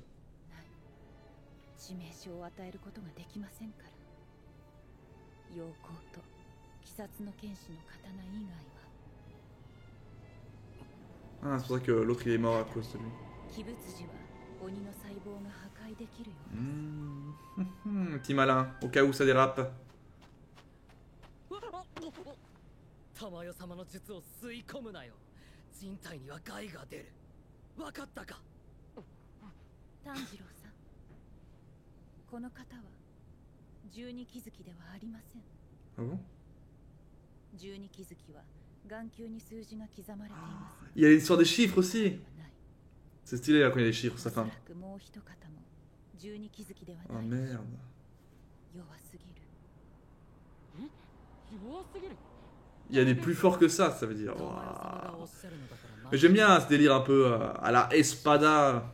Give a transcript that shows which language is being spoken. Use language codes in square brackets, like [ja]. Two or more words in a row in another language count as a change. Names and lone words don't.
[fr] Ah, c'est pour ça que l'autre il est mort à cause de lui. Petit malin, au cas où ça dérape. [ja] 珠代様の術を吸い込むなよ。人体には害が出る。わかったか。炭治郎さん、この方は十二気づきではありません。 [fr] Ah bon? [ja] 十二気づきは眼球に数字が刻まれています。 [fr] Il y a l'histoire des chiffres aussi. C'est stylé là quand il y a les chiffres, ça fait un. Oh merde. Il y a des plus forts que ça veut dire. Wow. Mais j'aime bien ce délire un peu à la Espada.